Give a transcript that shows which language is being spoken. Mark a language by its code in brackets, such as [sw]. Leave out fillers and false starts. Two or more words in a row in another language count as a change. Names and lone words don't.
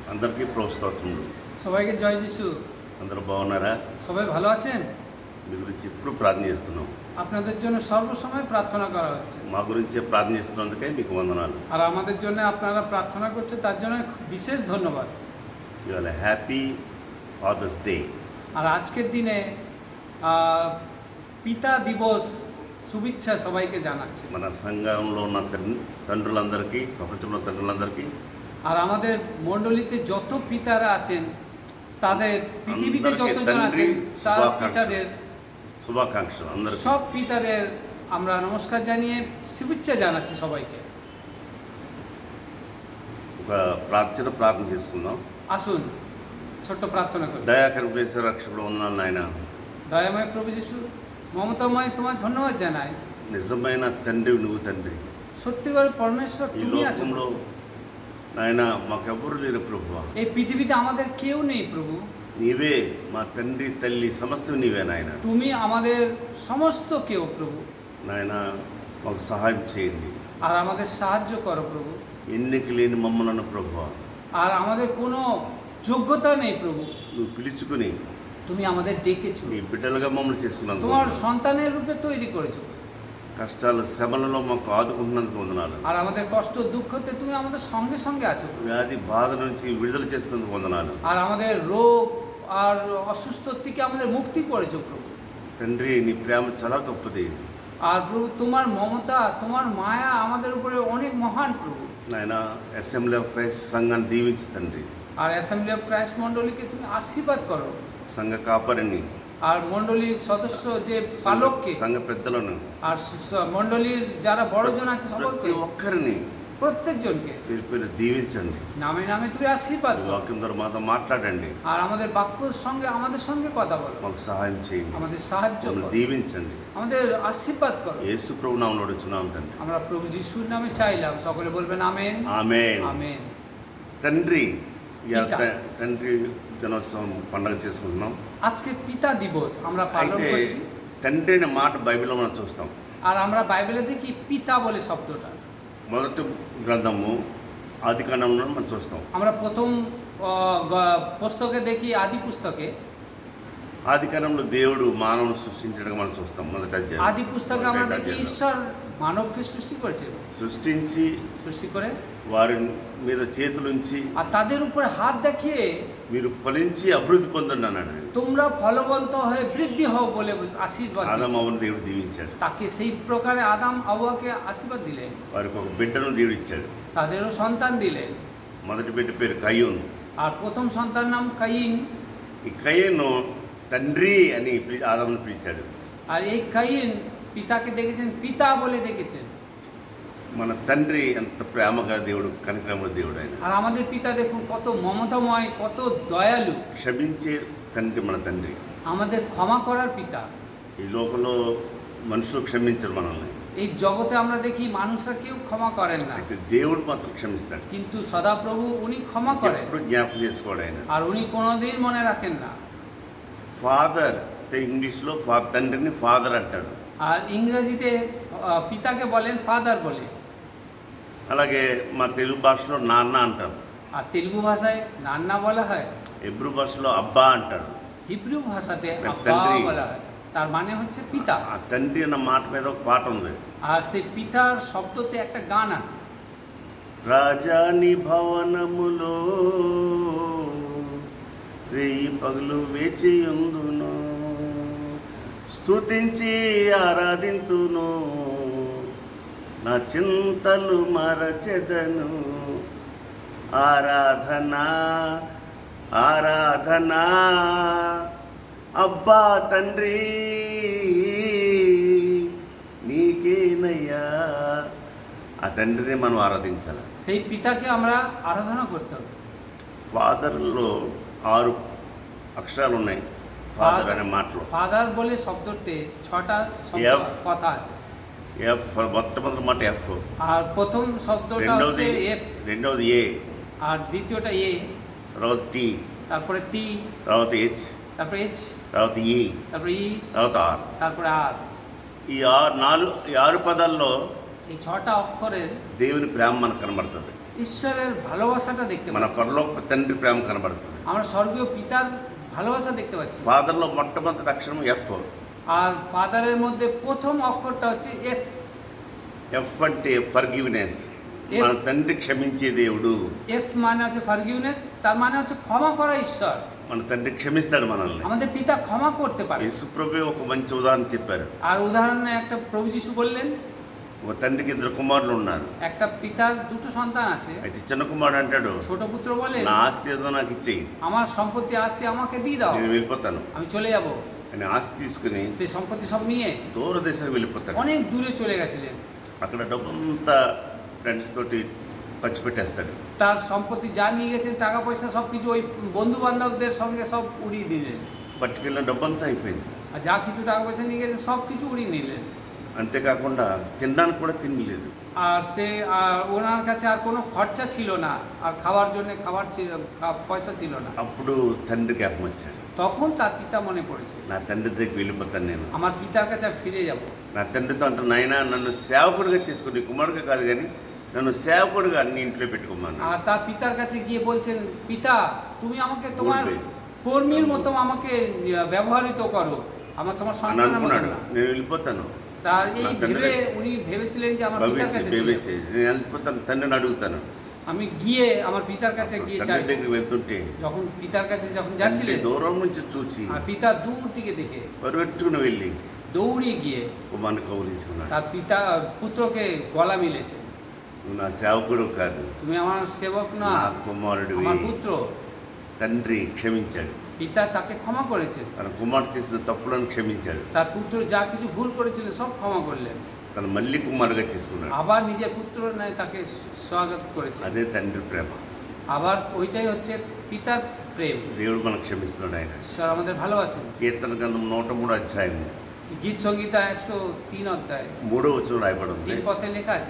[te] అందరికీ ప్రోత్సాహములు. [bn] সবাইকে জয় যিশু। [te] అందరూ బాగున్నారా? [bn] সবাই ভালো আছেন? [te] మీ గురించి ఎప్పుడు ప్రార్థన చేస్తున్నాం. [bn] আপনাদের জন্য সর্বসময় প্রার্থনা করা হচ্ছে। [te] మా గురించి ప్రార్థన చేస్తున్నందుకే మీకు వందనాలు. [bn] আর আমাদের জন্য আপনারা প্রার্থনা করছেন, তার জন্য বিশেষ ধন্যবাদ। [en] ఇవాళ Happy Father's Day. [bn] আর আজকের দিনে পিতা দিবস শুভেচ্ছা সবাইকে জানাচ্ছি। [te] మన సంఘంలో ఉన్న తండ్రులందరికీ, ప్రపంచంలో తండ్రులందరికీ, [bn] আর আমাদের মণ্ডলীতে যত পিতারা আছেন, তাদের পৃথিবীতে যতজন আছেন তার পিতাদের [te] శుభాకాంక్షలు. అందరికీ [bn] সব পিতাদের আমরা নমস্কার জানিয়ে শুভেচ্ছা জানাচ্ছি সবাইকে। [te] ఒక ప్రార్థన చేసుకుందాం. [bn] আসুন ছোট্ট প্রার্থনা করি। [te] దయాకర వేసే రక్షకుడు వందనాలు నాయన. [bn] দয়াময় প্রভু যিশু, মমতাময় তোমার ধন্যবাদ জানাই। [te] నిజమైన తండ్రి నువ్వు తండ్రి. [bn] সত্যিকার পরমেশ্বর [te] ఈ [bn] তুমি আছো। [te] లోకంలో నాయన మాకెవ్వరు లేరు ప్రభువా. [bn] এই পৃথিবীতে আমাদের কেউ নেই প্রভু। [te] నీవే మా తండ్రి తల్లి సమస్తం నీవే నాయన. [bn] তুমি আমাদের সমস্ত কেউ প্রভু। [te] నాయన మాకు సహాయం చేయండి. [bn] আর আমাদের সাহায্য করো প্রভু। [te] ఎన్నిక లేని మమ్మలను ప్రభువా, [bn] আর আমাদের কোনো যোগ্যতা নেই প্রভু, [te] నువ్వు పిలుచుకుని [bn] তুমি আমাদের ডেকেছো, [te] నీ బిడ్డలుగా మమ్మల్ని చేసుకున్నందుకు, [bn] তোমার সন্তানের রূপে তৈরি করেছো। [te] కష్టాలు శ్రమలలో మాకు ఆదుకుంటున్నందుకు వందనాలు. [bn] আর আমাদের কষ্ট দুঃখতে তুমি আমাদের সঙ্গে সঙ্গে আছো। [te] వ్యాధి బాధ నుంచి విడుదల చేస్తున్నందుకు వందనాలు. [bn] আর আমাদের রোগ আর অসুস্থ থেকে আমাদের মুক্তি করেছো প্রভু। [te] తండ్రి నీ ప్రేమ చాలా గొప్పది. [bn] আর প্রভু তোমার মমতা, তোমার মায়া আমাদের উপরে অনেক মহান প্রভু। [te] నాయన అసెంబ్లీ ఆఫ్ క్రైస్ట్ సంఘాన్ని దీవించి తండ్రి. [bn] আর অ্যাসেম্বলি অফ ক্রাইস্ট মণ্ডলীকে তুমি আশীর্বাদ করো। [te] సంఘ కాపరిని, [bn] আর মণ্ডলীর সদস্য যে পালককে, [te] సంఘ పెద్దలను, [bn] আর মণ্ডলীর যারা বড়জন আছে সকলকে, [te] ప్రతి ఒక్కరిని [bn] প্রত্যেকজনকে [te] పేరు పేరు దీవించండి. [bn] নামে নামে তুমি আশীর্বাদ [te] ఈ [bn] করো। [te] వాక్యం ద్వారా మాతో మాట్లాడండి. [bn] আর আমাদের বাক্যর সঙ্গে আমাদের সঙ্গে কথা বলো, [te] మాకు సహాయం చేయండి. [bn] আমাদের সাহায্য [te] మమ్మల్ని [bn] করো, [te] దీవించండి. [bn] আমাদের আশীর্বাদ করো। [te] యేసు ప్రభు నామములో అడుగుచున్నాం తండ్రి. [bn] আমরা প্রভু যিশুর নামে চাইলাম, সকলে বলবেন আমেন [te] ఆమేన్. [bn] আমেন। [te] తండ్రి ఇవాళ పిత. తండ్రి దినోత్సవం పండుగ చేసుకుంటున్నాం. [bn] আজকে পিতা দিবস আমরা পালন [te] అయితే [bn] করছি। [te] తండ్రి అనే మాట బైబిల్లో మనం చూస్తాం. [bn] আর আমরা বাইবেলে দেখি পিতা বলে শব্দটা। [te] మొదటి గ్రంథము ఆదికాండంలో మనం చూస్తాం. [bn] আমরা প্রথম পুস্তকে দেখি, আদি পুস্তকে, [te] ఆదికాండంలో దేవుడు మానవుని సృష్టించడం మనం చూస్తాం. మొదటి అధ్యాయం. [bn] আদি পুস্তকে আমরা দেখি ঈশ্বর মানবকে সৃষ্টি করেছে, [te] సృష్టించి [bn] সৃষ্টি করে [te] వారి మీద చేతులుంచి [bn] আর তাদের উপরে হাত দেখিয়ে [te] మీరు ఫలించి అభివృద్ధి పొందండి అన్నాడు. [bn] তোমরা ফলবন্ত হয়ে বৃদ্ধি হও বলে আশীর্বাদ [te] ఆదాము [bn] দিয়েছেন। [te] అవ్వను దేవుడు దీవించాడు. [bn] তাকে সেই প্রকারে আদাম আওয়াকে আশীর্বাদ দিলেন, [te] వారికి ఒక బిడ్డను దేవుడు ఇచ్చాడు. [bn] তাদেরও সন্তান দিলেন। [te] మొదటి బిడ్డ పేరు కయ్యూన్. [bn] আর প্রথম সন্তান নাম কাইন। [te] ఈ కయ్యూను తండ్రి అని ఆదామును పిలిచాడు. [bn] আর এই কাইন পিতাকে ডেকেছেন, পিতা বলে ডেকেছেন। [te] మన తండ్రి ఎంత ప్రేమగా దేవుడు, కనికరముల దేవుడు ఆయన. [bn] আর আমাদের পিতা দেখুন কত মমতাময়, কত দয়ালু। [te] క్షమించే తండ్రి మన తండ్రి. [bn] আমাদের ক্ষমা করার পিতা। [te] ఈ లోకంలో మనుషులు క్షమించరు మనల్ని, [bn] এই জগতে আমরা দেখি মানুষরা কেউ ক্ষমা করেন না, [te] అయితే దేవుడు మాత్రం క్షమిస్తాడు. [bn] কিন্তু সদাপ্রভু উনি ক্ষমা করেন। [te] ఎప్పుడు జ్ఞాపకం చేసుకోడు ఆయన. [bn] আর উনি কোনোদিন মনে রাখেন না। [te] ఫాదర్ అంటే ఇంగ్లీష్లో తండ్రిని ఫాదర్ అంటారు. [bn] আর ইংরেজিতে পিতাকে বলেন ফাদার বলে। [te] అలాగే మా తెలుగు భాషలో నాన్న అంటారు. [bn] আর তেলুগু ভাষায় নান্না বলা হয়, [te] హెబ్రూ భాషలో అబ్బా అంటారు. [bn] হিব্রু ভাষাতে আব্বা [te] తండ్రి। [bn] বলা হয়, তার মানে হচ্ছে পিতা। [te] ఆ తండ్రి అన్న మాట మీద ఒక పాట ఉంది. [bn] আর সেই পিতার শব্দতে একটা গান আছে। [te] రాజాని భవనములో రేయి పగలు వేచియుందును, స్తుతించి ఆరాధింతును, నా చింతలు మరచెదను. ఆరాధనా ఆరాధనా అబ్బా తండ్రి నీకేనయ్యా. ఆ తండ్రిని మనం ఆరాధించాలి. [bn] সেই পিতাকে আমরা আরাধনা করতে হবে। [te] ఫాదర్లో 6 అక్షరాలు ఉన్నాయి. ఫాదర్ అనే మాటలో [bn] ফাদার বলে শব্দতে 6টা [en] F, [bn] কথা আছে। [te] ఎఫ్, మొట్టమొదటి మాట ఎఫ్, [bn] আর প্রথম শব্দটা [te] రెండవది [bn] হচ্ছে এফ, [te] రెండవది ఏ, [bn] আর দ্বিতীয়টা এ, [te] తర్వాత టీ, [bn] তারপরে টি, [te] తర్వాత హెచ్, [bn] তারপরে এইচ, [te] తర్వాత ఈ, [bn] তারপরে ই, [te] తర్వాత ఆర్. [bn] তারপরে আর। [te] ఈ 6 పదాల్లో [bn] এই 6টা অক্ষরের [te] దేవుని ప్రేమ మనకు కనబడుతుంది. [bn] ঈশ্বরের ভালোবাসাটা দেখতে [te] మన [bn] পাচ্ছি, [te] పరలోక తండ్రి ప్రేమ కనబడుతుంది. [bn] আমরা স্বর্গীয় పిতার ভালোবাসা দেখতে পাচ্ছি। [te] ఫాదర్లో మొట్టమొదటి అక్షరం ఎఫ్. [bn] আর ফাদারের মধ্যে প্রথম অক্ষরটা হচ্ছে এফ। [te] ఎఫ్ అంటే ఫర్గివ్నెస్, [en] F. [te] మన తండ్రి క్షమించే దేవుడు. [bn] এফ মানে হচ্ছে ফরগিভনেস, তার মানে হচ্ছে ক্ষমা করা ঈশ্বর। [te] మన తండ్రి క్షమిస్తాడు మనల్ని. [bn] আমাদের পিতা ক্ষমা করতে পারে। [te] యేసుప్రభువే ఒక మంచి ఉదాహరణ చెప్పారు. [bn] আর ఉదాহরণে একটা প্রভু যিশু বললেন, [te] ఒక తండ్రికి ఇద్దరు కుమారులు ఉన్నారు. [bn] একটা পিতার দুটো সন্তান আছে। [te] అయితే చిన్న కుమారుడు అంటాడు, [bn] ছোট পুত্র বলেন, [te] నా ఆస్తి ఏదో నాకు ఇచ్చేయి, [bn] আমার সম্পত্তি আস্তি আমাকে দিয়ে দাও, [te] నేను వెళ్ళిపోతాను [bn] আমি চলে যাব। [te] అని ఆస్తి తీసుకుని [bn] সেই সম্পত্তি সব নিয়ে [te] దూర దేశానికి వెళ్ళిపోతాడు. [bn] অনেক দূরে চলে গেছিলেন। [te] అక్కడ డబ్బంతా ఫ్రెండ్స్ తోటి ఖర్చు పెట్టేస్తాడు. [bn] তার সম্পত্তি যা নিয়ে গেছেন টাকা পয়সা সব কিছু ওই বন্ধু বান্ধবদের সঙ্গে সব উড়িয়ে দিলেন। [te] పట్టుకెళ్ళిన డబ్బంతా అయిపోయింది. [bn] আর যা কিছু টাকা পয়সা নিয়ে গেছে সব কিছু উড়িয়ে নিলেন। [te] అంతేకాకుండా తినడానికి కూడా తినలేదు. [bn] আর সে ওনার কাছে আর কোনো খরচা ছিল না, আর খাওয়ার জন্য খাবার ছিল, পয়সা ছিল না। [te] అప్పుడు తండ్రి జ్ఞాపకం వచ్చాడు, [bn] তখন তার পিতা মনে পড়েছে, [te] నా తండ్రి దగ్గరికి వెళ్ళిపోతాను నేను. [bn] আমার পিতার কাছে আমি ফিরে যাব। [te] నా తండ్రితో అంటాను, నాయనా నన్ను సేవకుడిగా చేసుకుని, కుమారుడిగా కాదు కానీ నన్ను సేవకుడిగా నీ ఇంట్లో పెట్టుకోమన్నాను. [bn] আর তার পিতার কাছে গিয়ে বলছেন, পিতা তুমি আমাকে তোমার বলবে। কর্মীর মতো আমাকে ব্যবহৃত করো, আমার তোমার [te] అని [bn] সন্তানের মতো [te] అనుకున్నాడు. [bn] না। [te] నేను వెళ్ళిపోతాను, [bn] তার এই [te] না, తండ్రి [bn] ভেবে উনি ভেবেছিলেন যে আমার পিতার [te] భవించి [bn] কাছে চলে [te] భవించి [bn] যাব। [te] నేను వెళ్ళిపోతాను, తండ్రిని అడుగుతాను. [bn] আমি গিয়ে আমার পিতার কাছে গিয়ে [te] తండ్రి [bn] চাই। [te] దగ్గరికి వెళ్తుంటే [bn] যখন পিতার কাছে যখন [te] తండ్రి [bn] যাচ্ছিলেন, [te] దూరం నుంచి చూసి [bn] আর পিতা দূর থেকে দেখে [te] పరుగెట్టుకుని వెళ్ళి [bn] দৌড়িয়ে গিয়ে [te] కుమారుని కౌలించుకున్నాడు. [bn] তার পিতা পুত্রকে গলা মিলেছে, [te] నువ్వు నా సేవకుడు కాదు, [bn] তুমি আমার সেবক না, [te] నా కుమారుడివి. [bn] আমার পুত্র। [te] తండ్రి క్షమించాడు, [bn] পিতা তাকে ক্ষমা করেছেন, [te] తన కుమారుడు చేసిన తప్పులను క్షమించాడు. [bn] তার পুত্র যা কিছু ভুল করেছিলেন সব ক্ষমা করলেন, [te] తను మళ్ళీ కుమారుడుగా చేసుకున్నాడు. [bn] আবার নিজের পুত্র নয় তাকে স্বাগত করেছেন। [te] అదే తండ్రి ప్రేమ. [bn] আবার ওইটাই হচ্ছে পিতার প্রেম। [te] దేవుడు మనకు క్షమిస్తున్నాడు. ఆయన [bn] ঈশ্বর আমাদের ভালোবাসেন। [te] కీర్తన గ్రంథం 103 అధ్యాయము [bn] গীত সংগীতা 103 অধ্যায় [te] 3వ వచనం రాయబడి ఉంది. [bn] 3 পথে লেখা আছে,